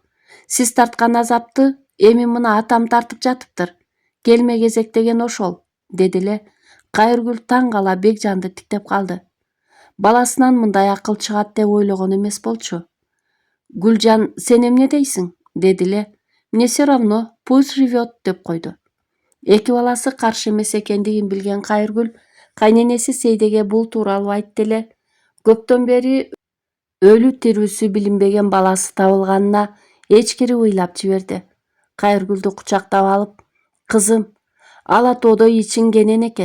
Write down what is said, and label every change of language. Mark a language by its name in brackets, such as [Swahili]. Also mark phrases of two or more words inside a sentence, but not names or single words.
[Kyrgyz] Сиз тарткан азапты эми мына атам тартып жатыптыр. Келме кезек деген ошол, деди эле. Кайыргүл таң кала Бекжанды тиктеп калды. Баласынан мындай акыл чыгат деп ойлогон эмес болчу. Гүлжан, сен эмне дейсиң, деди эле. [Russian] Мне все равно, пусть живет, [Kyrgyz] деп койду. Эки баласы каршы эмес экендигин билген Кайыргүл кайненеси Сейдеге бул тууралуу айтты эле. Көптөн бери өлү тирүүсү билинбеген баласы табылганына эчкири ыйлап жиберди. Кайыргүлдү кучактап алып: кызым, ала тоодой ичиң кенен экен.